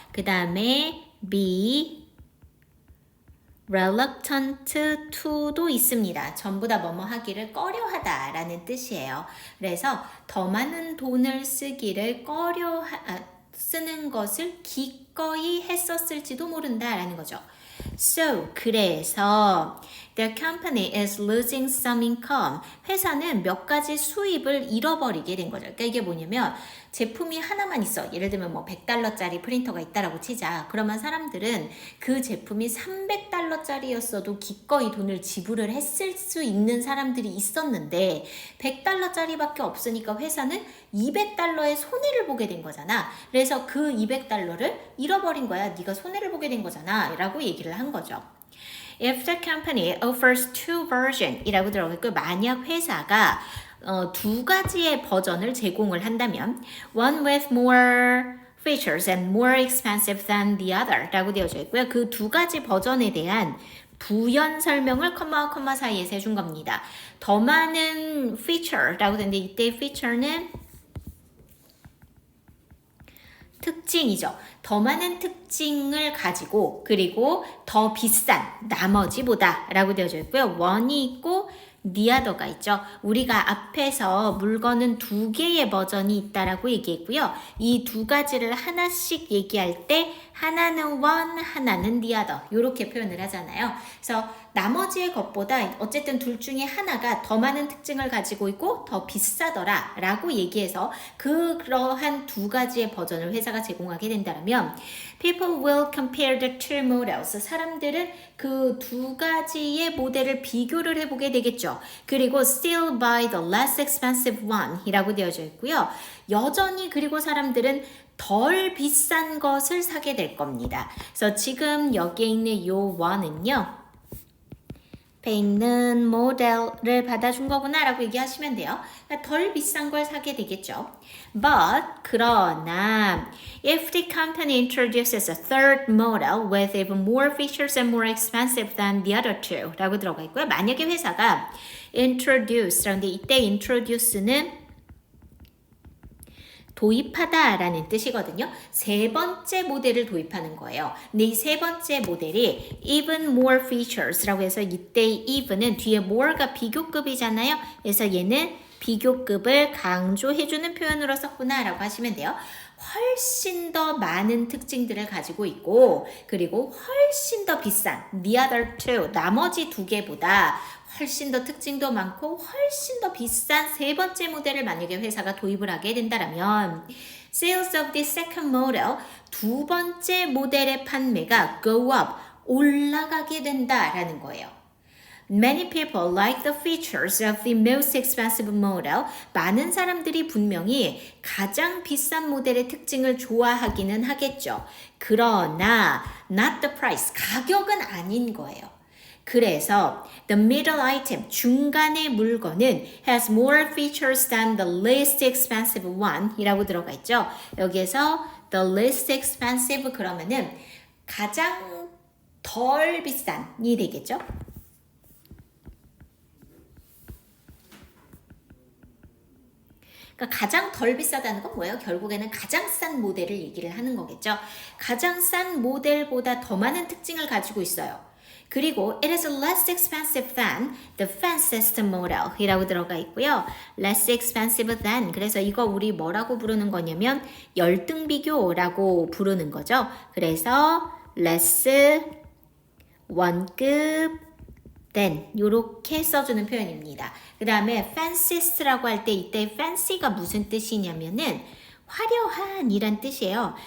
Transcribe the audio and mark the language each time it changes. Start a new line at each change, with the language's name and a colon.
Korean: 그 다음에
English: be reluctant to
Korean: 도 있습니다. 전부 다 뭐뭐 하기를 꺼려하다 라는 뜻이에요. 그래서 더 많은 돈을 쓰기를 쓰는 것을 기꺼이 했었을지도 모른다 라는 거죠.
English: So,
Korean: 그래서
English: their company is losing some income.
Korean: 회사는 몇 가지 수입을 잃어버리게 된 거죠. 그러니까 이게 뭐냐면 제품이 하나만 있어. 예를 들면 뭐 $100짜리 프린터가 있다라고 치자. 그러면 사람들은 그 제품이 $300짜리였어도 기꺼이 돈을 지불을 했을 수 있는 사람들이 있었는데 $100짜리밖에 없으니까 회사는 $200의 손해를 보게 된 거잖아. 그래서 그 $200를 잃어버린 거야. 네가 손해를 보게 된 거잖아. 라고 얘기를 한 거죠.
English: If the company offers two versions
Korean: 이라고 들어가고 만약 회사가 두 가지의 버전을 제공을 한다면
English: one with more features and more expensive than the other
Korean: 라고 되어져 있고요. 그 두 가지 버전에 대한 부연 설명을 컴마 사이에서 해준 겁니다. 더 많은 feature라고 되는데 이때 feature는 특징이죠. 더 많은 특징을 가지고 그리고 더 비싼 나머지보다 라고 되어져 있고요. one이 있고 the other가 있죠. 우리가 앞에서 물건은 두 개의 버전이 있다라고 얘기했고요. 이 두 가지를 하나씩 얘기할 때 하나는 one, 하나는 the other 이렇게 표현을 하잖아요. 그래서 나머지의 것보다 어쨌든 둘 중에 하나가 더 많은 특징을 가지고 있고 더 비싸더라 라고 얘기해서 그러한 두 가지의 버전을 회사가 제공하게 된다면
English: People will compare the two models.
Korean: 사람들은 그 두 가지의 모델을 비교를 해보게 되겠죠. 그리고
English: still buy the less expensive one
Korean: 이라고 되어져 있고요. 여전히 그리고 사람들은 덜 비싼 것을 사게 될 겁니다. 그래서 지금 여기에 있는 요 one은요. 앞에 있는 모델을 받아준 거구나 라고 얘기하시면 돼요. 그러니까 덜 비싼 걸 사게 되겠죠.
English: But
Korean: 그러나
English: if the company introduces a third model with even more features and more expensive than the other two
Korean: 라고 들어가 있고요. 만약에 회사가 introduce 라는데 이때 introduce는 도입하다 라는 뜻이거든요. 세 번째 모델을 도입하는 거예요. 근데 이 세 번째 모델이
English: even more features
Korean: 라고 해서 이때 even은 뒤에 more가 비교급이잖아요. 그래서 얘는 비교급을 강조해주는 표현으로 썼구나 라고 하시면 돼요. 훨씬 더 많은 특징들을 가지고 있고 그리고 훨씬 더 비싼
English: the other two
Korean: 나머지 두 개보다 훨씬 더 특징도 많고 훨씬 더 비싼 세 번째 모델을 만약에 회사가 도입을 하게 된다면
English: Sales of the second model
Korean: 두 번째 모델의 판매가
English: go up
Korean: 올라가게 된다라는 거예요.
English: Many people like the features of the most expensive model.
Korean: 많은 사람들이 분명히 가장 비싼 모델의 특징을 좋아하기는 하겠죠. 그러나
English: not the price,
Korean: 가격은 아닌 거예요. 그래서
English: the middle item,
Korean: 중간의 물건은
English: has more features than the least expensive one
Korean: 이라고 들어가 있죠. 여기에서
English: the least expensive
Korean: 그러면은 가장 덜 비싼이 되겠죠. 그러니까 가장 덜 비싸다는 건 뭐예요? 결국에는 가장 싼 모델을 얘기를 하는 거겠죠. 가장 싼 모델보다 더 많은 특징을 가지고 있어요. 그리고
English: it is less expensive than the fanciest model
Korean: 이라고 들어가 있고요.
English: less expensive than
Korean: 그래서 이거 우리 뭐라고 부르는 거냐면 열등 비교라고 부르는 거죠. 그래서 less 원급 than 이렇게 써주는 표현입니다. 그 다음에 fanciest라고 할 때 이때 fancy가 무슨 뜻이냐면은 화려한 이란 뜻이에요.